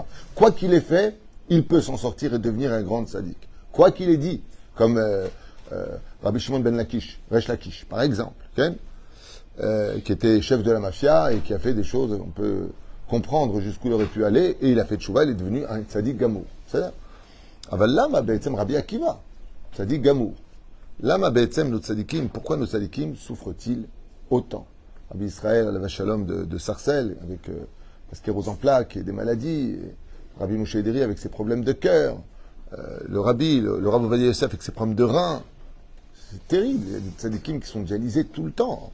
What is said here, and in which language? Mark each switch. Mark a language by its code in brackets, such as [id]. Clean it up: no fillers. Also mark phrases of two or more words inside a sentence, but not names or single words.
[fr] Quoi qu'il ait fait, il peut s'en sortir et devenir un grand tzaddik. Quoi qu'il ait dit, comme Rabbi Shimon ben Lakish, Resh Lakish, par exemple, okay, qui était chef de la mafia et qui a fait des choses, on peut comprendre jusqu'où il aurait pu aller, et il a fait teshuva, il est devenu un [he] צדיק גמור. [fr] C'est-à-dire, [he] אבל למה בעצם רבי עקיבא צדיק גמור. למה בעצם [fr] nos tzadikim, pourquoi nos tzadikim souffrent-ils autant? Rabbi Israël, [he] עליו השלום [fr] de Sarcelles, avec la sclérose en plaques et des maladies, et Rabbi Moshe Ederi avec ses problèmes de cœur, le Rabbi, le Rav Ovadia Yosef avec ses problèmes de reins. C'est terrible, il y a des tzadikim qui sont dialysés tout le temps.